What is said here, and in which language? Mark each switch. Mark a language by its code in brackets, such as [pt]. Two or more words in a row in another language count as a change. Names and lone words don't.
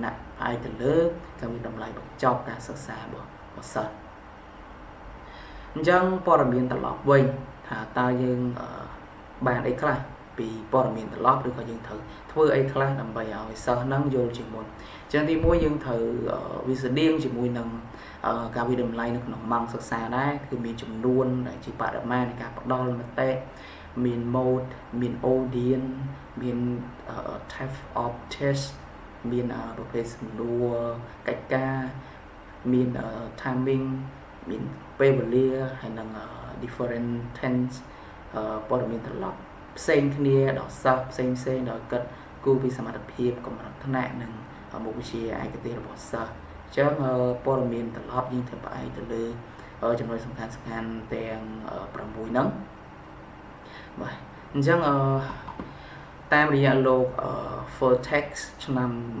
[km] ណាក់ផ្អែកទៅលើការវិតម្លៃបញ្ចប់ការសិក្សារបស់សិស្សអញ្ចឹងព័ត៌មានត្រឡប់វិញថាតើយើងបានអីខ្លះពីព័ត៌មានត្រឡប់ឬក៏យើងត្រូវ ធ្វើអីខ្លះដើម្បីឲ្យសិស្សហ្នឹងយល់ជាមុនអញ្ចឹងទី1យើងត្រូវវាស្តៀងជាមួយនឹងការវិតម្លៃនៅក្នុងម៉ោងសិក្សា ដែរគឺមានចំនួនដែលជាបរិមាណនៃការផ្ដល់មតិមាន mode មាន audience មាន [en] type of [km] test មានប្រភេទសំណួរកិច្ចការមាន timing មានពេលវេ លាហើយនឹង [en] different tense [km] ព័ត៌មានត្រឡប់ផ្សេងគ្នាដល់សិស្សផ្សេងដល់គិតគូពីសមត្ថភាពកម្រិតថ្នាក់និងមុខវិជ្ជាឯកទេសរបស់សិស្សអញ្ចឹងព័ត៌មានត្រឡប់យើងធ្វើផ្អែកទៅលើចំណុចសំខាន់ទាំង6ហ្នឹងបាទអញ្ចឹងតាមរយៈលោក [en] full text [km] ឆ្នាំ